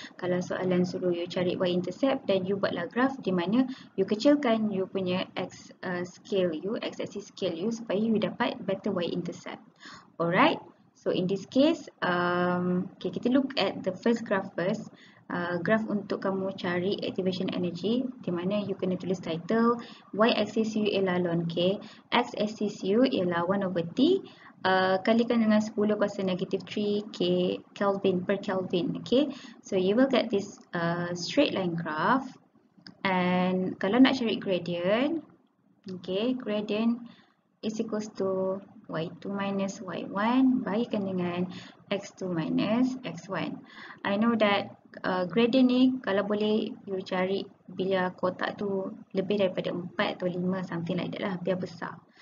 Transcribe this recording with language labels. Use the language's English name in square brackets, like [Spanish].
[Malay] Kalau soalan suruh you cari y-intercept, dan you buatlah graph di mana you kecilkan you punya x-axis scale you supaya you dapat better y-intercept. Alright, [English] So in this case, okay, kita look at the first graph first. [Malay] Graph untuk kamu cari activation energy, di mana you kena tulis title, y-axis you ialah ln K, x-axis you ialah 1/T, kalikan dengan 10 kuasa negative 3 K Kelvin per Kelvin. [English] Okay, so you will get this straight line graph. And [Malay] kalau nak cari [English] gradient, okay, gradient is equals to y2 minus y1 [Malay] bagikan dengan [English] x2 minus x1. I know that [Malay] gradient ni kalau boleh you cari biar kotak tu lebih daripada 4 atau 5, [English] something like that [Malay] lah, biar besar.